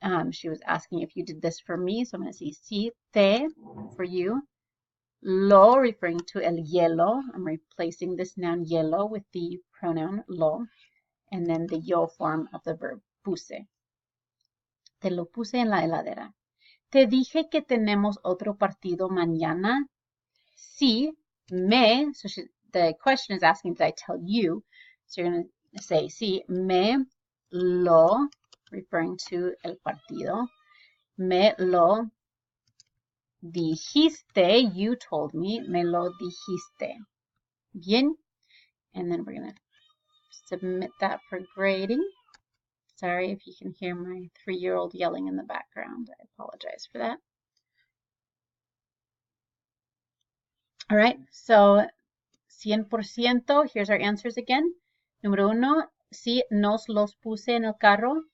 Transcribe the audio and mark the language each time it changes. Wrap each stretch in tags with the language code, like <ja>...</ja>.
<en>She was asking if you did this for me, so I'm going to say sí, te for you. Lo referring to el hielo. I'm replacing this noun hielo with the pronoun lo, and then the yo form of the verb puse.</en> <es>Te lo puse en la heladera. Te dije que tenemos otro partido mañana. Sí, me.</es> <en>So the question is asking, did I tell you? So you're going to say sí, me lo, referring to el partido.</en> <es>Me lo dijiste,</es> <en>you told me,</en> <es>me lo dijiste. Bien.</es> <en>And then we're going to submit that for grading. Sorry if you can hear my 3-year-old yelling in the background. I apologize for that. All right, so 100%, here's our answers again.</en> <es>Número uno, sí, nos los puse en el carro.</es>